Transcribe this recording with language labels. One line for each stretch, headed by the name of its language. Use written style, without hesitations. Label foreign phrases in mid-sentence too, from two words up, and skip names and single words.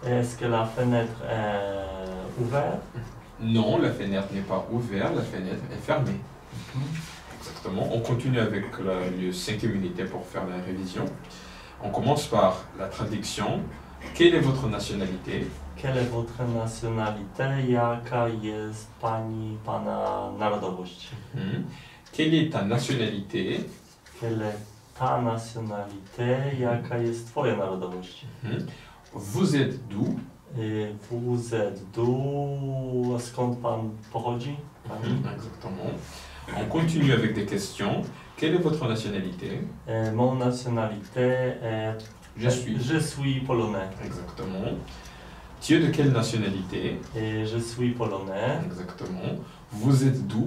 French: Est-ce que la fenêtre est ouverte? Non, la fenêtre n'est pas ouverte, la fenêtre est fermée. Exactement. On continue avec le 5e unité pour faire la révision. On commence par la traduction. Quelle est votre nationalité? Quelle est votre nationalité?
Polish: Jaka jest pana narodowość?
French: Quelle est ta nationalité? Quelle est ta nationalité?
Polish: Jaka jest twoja narodowość?
French: Vous êtes d'où? Vous êtes d'où?
Polish: Skąd pan pochodzi? Pani?
French: Exactement. On continue avec des questions. Quelle est votre nationalité? Mon nationalité est... Je suis polonais. Exactement. Tu es de quelle nationalité? Et je suis polonais. Exactement. Vous êtes d'où?